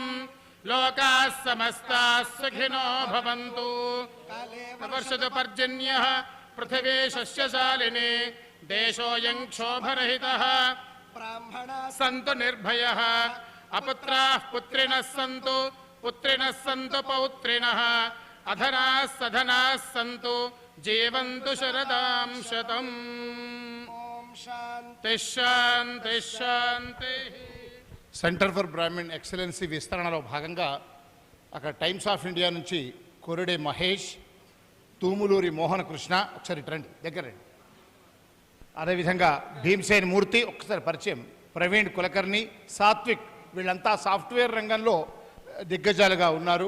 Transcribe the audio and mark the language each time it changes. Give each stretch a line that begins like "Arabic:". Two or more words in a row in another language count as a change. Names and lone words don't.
Sanskrit: लोकाः समस्ताः सुखिनो भवन्तु वर्षतु पर्जन्यः पृथिवी शस्यशालिनी देशोऽयं क्षोभरहितः सन्तु निर्भयः अपुत्राः पुत्रिणः सन्तु पुत्रिणः सन्तु पौत्रिणः अधनाः सधनाः सन्तु जीवन्तु शरदां शतम् शान्ति शान्ति शान्ति.
Telugu: సెంటర్ ఫర్ బ్రాహ్మణ్ ఎక్సలెన్సీ విస్తరణలో భాగంగా అక్కడ టైమ్స్ ఆఫ్ ఇండియా నుంచి కొరడే మహేష్, తూములూరి మోహన కృష్ణ, ఒకసారి రండి దగ్గర రండి. అదేవిధంగా భీమ్సేన్ మూర్తి, ఒకసారి పరిచయం, ప్రవీణ్ కులకర్ణి, సాత్విక్, వీళ్ళంతా సాఫ్ట్వేర్ రంగంలో దిగ్గజాలుగా ఉన్నారు.